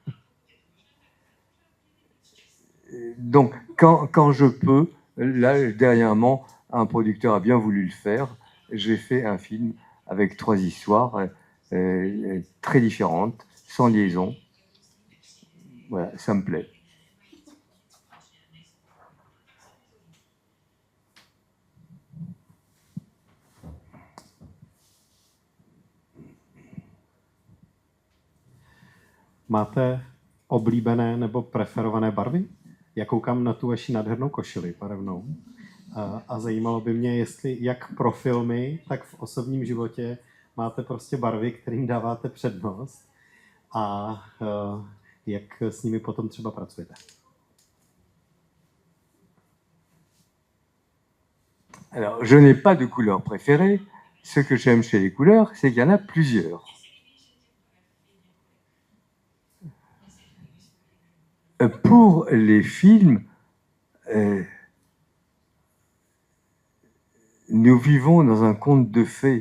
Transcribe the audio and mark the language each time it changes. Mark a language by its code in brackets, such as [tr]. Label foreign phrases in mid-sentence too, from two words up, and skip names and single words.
[fr] Donc, quand je peux, là, dernièrement, un producteur a bien voulu le faire. J'ai fait un film avec 3 histoires très différentes, sans liaison. Voilà, ça me plaît. [cs] Máte oblíbené nebo preferované barvy? Já koukám na tu vaši nádhernou košili barevnou. A zajímalo by mě, jestli jak pro filmy, tak v osobním životě máte prostě barvy, kterým dáváte přednost a jak s nimi potom třeba pracujete. [fr] Alors, je n'ai pas de couleur préférée. Ce que j'aime chez les couleurs, c'est qu'il y en a plusieurs. Pour les films, nous vivons dans un conte de fées.